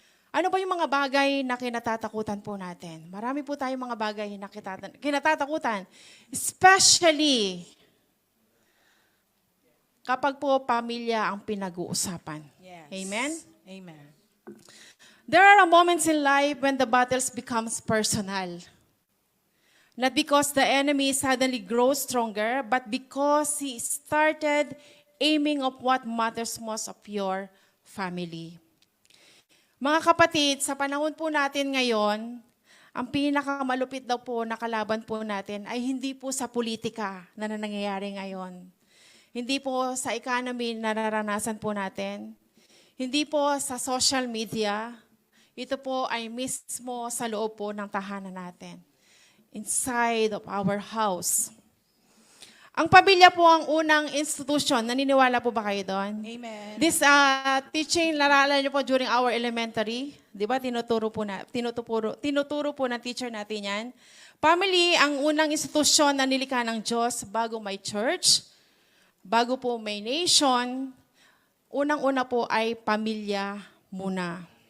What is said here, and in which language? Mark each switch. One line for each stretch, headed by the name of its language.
Filipino: Ano ba yung mga bagay na kinatatakutan po natin? Marami po tayong mga bagay na kinatatakutan. Especially kapag po pamilya ang pinag-uusapan.
English: Yes. Amen? Amen. There are moments in life when the battles becomes personal. Not because the enemy suddenly grows stronger, but because he started aiming of what matters most of your family.
Filipino: Mga kapatid, sa panahon po natin ngayon, ang pinakamalupit daw po na kalaban po natin ay hindi po sa politika na nangyayari ngayon. Hindi po sa economy na nararanasan po natin. Hindi po sa social media. Ito po ay mismo sa loob po ng tahanan natin.
English: Inside of our house.
Filipino: Ang pamilya po ang unang institution. Naniniwala po ba kayo doon? Amen.
English: This teaching,
Filipino: naraalan niyo po
English: during our elementary.
Filipino: Di ba? Tinuturo po ng teacher natin yan. Family, ang unang institusyon na nilikha ng Diyos bago may church, bago po may nation, unang-una po ay pamilya muna.